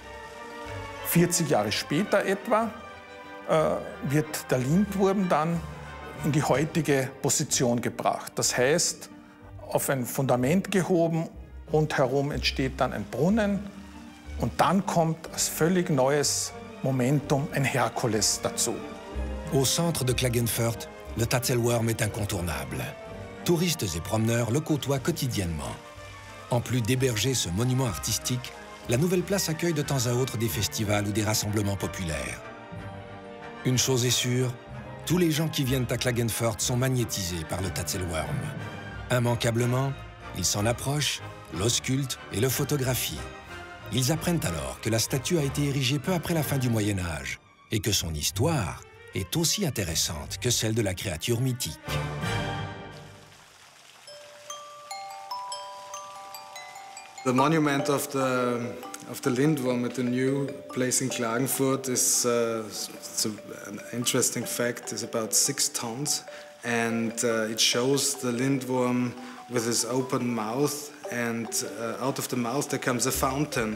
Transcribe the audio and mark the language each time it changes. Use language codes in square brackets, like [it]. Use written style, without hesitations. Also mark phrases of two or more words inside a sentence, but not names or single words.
[de] 40 Jahre später etwa wird der Lindwurm dann in die heutige Position gebracht. Das heißt, auf ein Fundament gehoben, rundherum entsteht dann ein Brunnen und dann kommt als völlig neues Momentum ein Herkules dazu. [fr] Au centre de Klagenfurt, le Tatzelwurm est incontournable. Touristes et promeneurs le côtoient quotidiennement. En plus d'héberger ce monument artistique, la nouvelle place accueille de temps à autre des festivals ou des rassemblements populaires. Une chose est sûre, tous les gens qui viennent à Klagenfurt sont magnétisés par le Tatzelwurm. Immanquablement, ils s'en approchent, l'auscultent et le photographient. Ils apprennent alors que la statue a été érigée peu après la fin du Moyen Âge et que son histoire est aussi intéressante que celle de la créature mythique. [en] The monument of the Lindwurm at the new place in Klagenfurt is an interesting fact. It's about 6 tons, and it shows the Lindwurm with his open mouth, and out of the mouth there comes a fountain.